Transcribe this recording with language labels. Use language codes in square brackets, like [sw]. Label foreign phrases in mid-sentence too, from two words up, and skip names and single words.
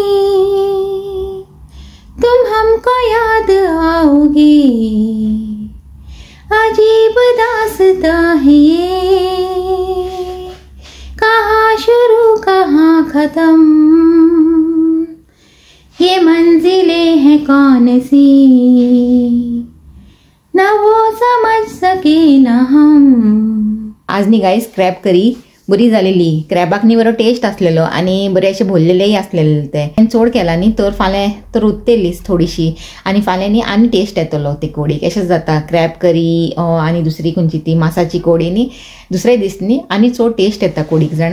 [hi] तुम हमको याद आओगे अजीब दास्तां है ये कहाँ शुरू कहाँ खत्म ये मंजिलें हैं कौन सी न वो समझ सके न हम [kok] आज नी गाइस क्रॅब करी बरी जालेली. क्रॅबाक न्ही बरो टेस्ट आसलेलो आनी बरे अशें भरलेलेय आसलेले ते. चड केला न्ही तर फाल्यां तर उरतलीच थोडीशी आनी फाल्यां न्ही आनी टेस्ट येतलो ते कोडीक. अशेंच जाता क्रॅब करी आनी दुसरी खंयची ती मासाची कोडी न्ही दुसरे दीस न्ही आनी चड टेस्ट येता कोडीक जाणा.